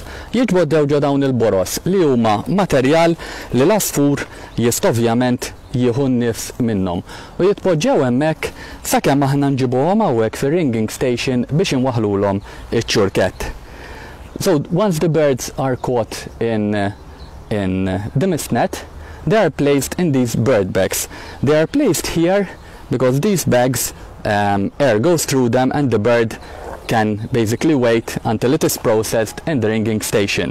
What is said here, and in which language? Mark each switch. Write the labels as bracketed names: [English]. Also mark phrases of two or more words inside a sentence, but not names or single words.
[Maltese] Jitpoġġew ġo dawn il-boros li huma materjal li l-asfur ovvjament jieħu nnifs minnhom. U jitpoġġew hemmhekk sakemm aħna nġibuhom hawnhekk fir- [English] ringing station [Maltese] biex inwaħħlulhom iċ-ċurkett. [English] So once the birds are caught in the mistnet, they are placed in these bird bags. They are placed here because these bags, air goes through them and the bird can basically wait until it is processed in the ringing station.